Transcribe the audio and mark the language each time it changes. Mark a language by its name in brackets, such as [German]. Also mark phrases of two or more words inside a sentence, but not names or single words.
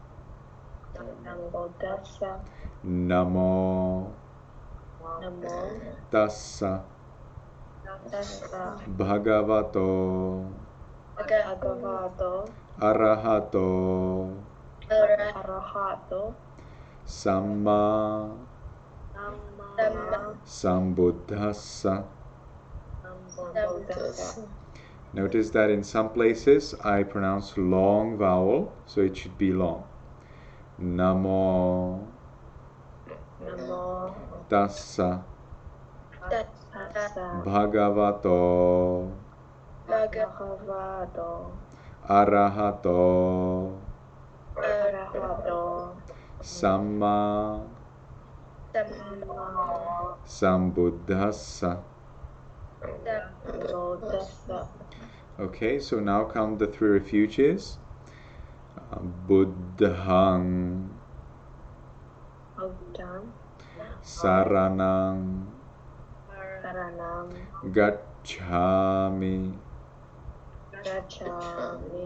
[Pali] Namo Tassa Bhagavato Arahato Samma Sambuddhassa. [English] Notice that in some places I pronounce long vowel, so it should be long. [Pali] Namo Namo Tassa Tassa Bhagavato Bhagavato Arahato Arahato Samma Samma Sambuddhassa. Sambuddhassa. [English] Okay, so now come the three refuges. [Pali] Buddhang Buddham Saranang Saranam Gacchami Gacchami